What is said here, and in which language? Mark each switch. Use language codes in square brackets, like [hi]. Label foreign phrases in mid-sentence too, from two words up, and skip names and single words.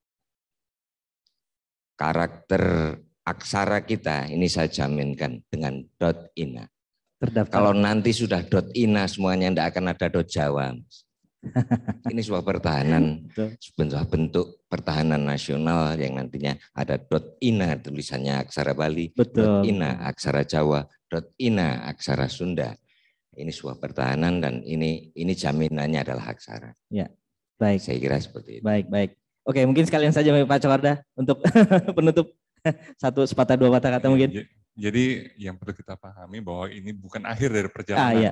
[id] Karakter aksara kita ini saya jaminkan dengan .ina. Terdaftar. Kalau nanti sudah .ina semuanya, tidak akan ada .jawa. Ini sebuah pertahanan, sebuah bentuk pertahanan nasional yang nantinya ada .ina tulisannya aksara Bali, .ina aksara Jawa, .ina aksara Sunda. Ini sebuah pertahanan dan ini jaminannya adalah aksara. Ya, baik. Saya kira seperti itu. Baik. Oke, mungkin sekalian saja Pak Cokorda untuk penutup satu sepatah dua patah kata mungkin. Jadi yang perlu kita pahami bahwa ini bukan akhir dari perjalanan.